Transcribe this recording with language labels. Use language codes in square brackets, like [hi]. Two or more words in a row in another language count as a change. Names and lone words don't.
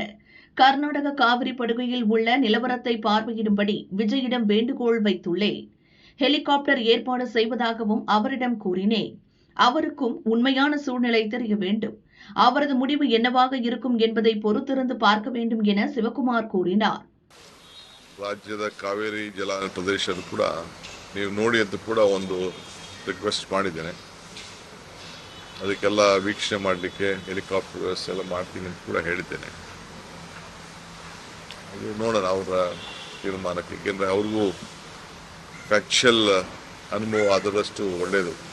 [ta] கர்நாடக காவிரி படுகையில் உள்ள நிலவரத்தை பார்வையிடும்படி விஜயிடம் வேண்டுகோள் வைத்துள்ளேன். ஹெலிகாப்டர் ஏற்பாடு செய்வதாகவும் அவரிடம் கூறினேன். அவருக்கும் உண்மையான சூழ்நிலை தெரிய வேண்டும். அவரது முடிவு என்னவாக இருக்கும் என்பதை பொறுத்திருந்து பார்க்க வேண்டும் என சிவக்குமார் கூறினார். [kn] ರಾಜ್ಯದ ಕಾವೇರಿ ಜಲಾನಯನ ಪ್ರದೇಶದ ಕೂಡ ನೀವು ನೋಡಿ ಅಂತ ಕೂಡ ಒಂದು ರಿಕ್ವೆಸ್ಟ್ ಮಾಡಿದ್ದೇನೆ. ಅದಕ್ಕೆಲ್ಲ ವೀಕ್ಷಣೆ ಮಾಡಲಿಕ್ಕೆ ಹೆಲಿಕಾಪ್ಟರ್ ವ್ಯವಸ್ಥೆ ಎಲ್ಲ ಮಾಡ್ತೀನಿ ಅಂತ ಕೂಡ ಹೇಳಿದ್ದೇನೆ. ಅದು ನೋಡೋಣ ಅವರ ತೀರ್ಮಾನಕ್ಕೆ, ಏಕೆಂದರೆ ಅವ್ರಿಗೂ ಫ್ಯಾಕ್ಚುಯಲ್ ಅನುಭವ ಆದಷ್ಟು ಒಳ್ಳೆಯದು.